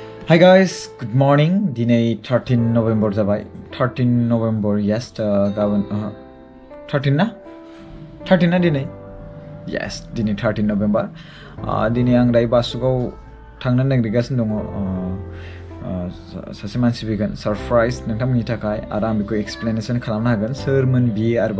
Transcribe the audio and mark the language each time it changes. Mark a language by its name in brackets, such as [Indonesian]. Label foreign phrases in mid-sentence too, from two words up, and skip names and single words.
[English] Hi guys, good morning. Dinay 13 November जाबाय. 13 November, yes. [Bodo] गाबोन 13 ना? 13 ना दिनै? Yes, दिनै 13 November. दिनै आं दायो बासुगाव थांनो नागिरगासिनो दङ. सासे मानसि फैगोन, सरप्राइज नोंथांमोननि थाखाय, आरो आं बेखौ एक्सप्लेनेसन खालामनो हागोन सोरमोन बियो आरोबाव.